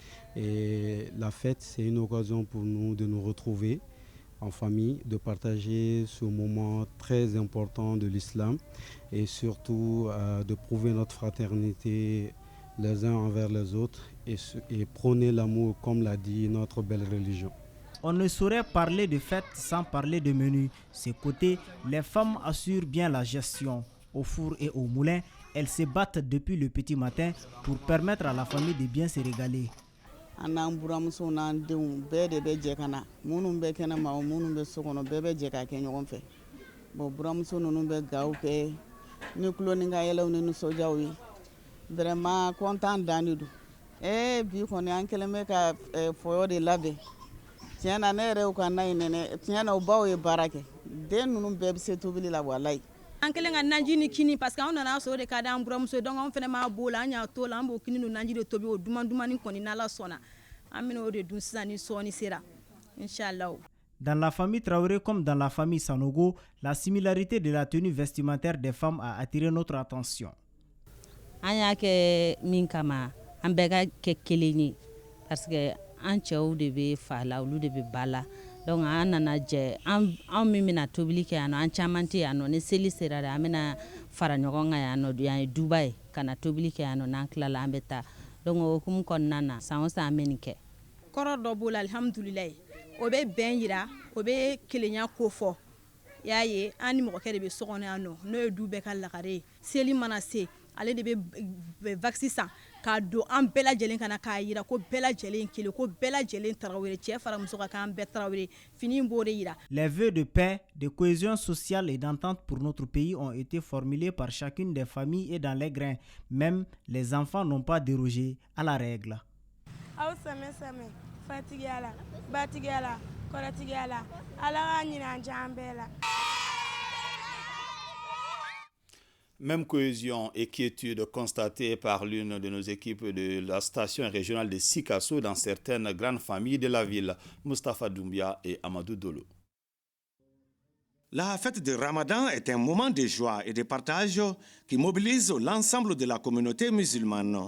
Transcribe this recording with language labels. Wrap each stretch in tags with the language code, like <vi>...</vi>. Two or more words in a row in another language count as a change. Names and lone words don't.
<fr>Et la fête, c'est une occasion pour nous de nous retrouver en famille, de partager ce moment très important de l'islam et surtout de prouver notre fraternité les uns envers les autres et prôner l'amour comme l'a dit notre belle religion. On ne saurait parler de fête sans parler de menu. Ces côtés, les femmes assurent bien la gestion. Au four et au moulin, elles se battent depuis le petit matin pour permettre à la famille de bien se régaler.</fr> <bm>An'an buramuso n'an denw bɛɛ de bɛ jɛ ka na minnu bɛ kɛnɛma o minnu bɛ so kɔnɔ bɛɛ bɛ jɛ k'a kɛ ɲɔgɔn fɛ bon buramuso ninnu bɛ gaw kɛ ni tulo ni ka yɛlɛw ni nisɔndiyaw ye</bm> <fr>vraiment content</fr> <bm>dan de don bi kɔni an kɛlen bɛ ka fɔyɔ de labɛn tiɲɛ na ne yɛrɛ y'u ka na ye nɛnɛ tiɲɛ na u baw ye baara kɛ den ninnu bɛɛ bɛ se tobili la walayi. An kelen ka naji ni kini</bm> <fr>parce que</fr> <bm>an nana sɔrɔ de ka di an buramuso donc an fana m'a b'o la an y'a to la an b'o kini ni naji de tobi o duman-dumani kɔni n'Ala sɔnna an bɛna o de dun sisan ni sɔɔni sera inchallah.</bm> <fr>Dans la famille Traoré comme dans la famille Sanogo, la similarité de la tenue vestimentaire des femmes a attiré notre attention.</fr> <bm>An y'a kɛ min kama an bɛɛ ka kɛ kelen ye</bm> <fr>parce que</fr> <bm>an cɛw de bɛ fa la olu de bɛ ba la. Donc an nana jɛ an min bɛna tobili kɛ yan nɔ an caman tɛ yan nɔ ni seli sera de an bɛna fara ɲɔgɔn kan yan nɔ yan ye duba ye ka na tobili kɛ yan nɔ n'an tilala an bɛ taa donc o hukumu kɔnɔna na san o san an bɛ nin kɛ. Kɔrɔ dɔ b'o la alhamdulilayi o bɛ bɛn yira o bɛ kelenya ko fɔ y'a ye an ni mɔgɔkɛ de bɛ so kɔnɔ yan nɔ n'o ye du bɛɛ ka lagare ye seli mana se ale de bɛ vaccin san k'a don an bɛɛ lajɛlen kana k'a yira ko bɛɛ lajɛlen kelen ko bɛɛ lajɛlen Traoré cɛ fara muso ka kan bɛɛ Traoré fini in b'o de yira.</bm> <fr>Les vœux de paix, de cohésion sociale et d'entente pour notre pays ont été formulés par chacune des familles et dans les grains. Même les enfants n'ont pas dérogé à la règle.</fr> <bm>Aw sɛmɛ fatigiya la batigiya la kɔrɔtigiya la Ala ka ɲinɛ an diya an bɛɛ la.</bm> <fr>Même cohésion et quiétude constatée par l'une de nos équipes de la station régionale de Sikasso dans certaines grandes familles de la ville, Moustapha Doumbia et Amadou Dolo. La fête de Ramadan est un moment de joie et de partage qui mobilise l'ensemble de la communauté musulmane.</fr>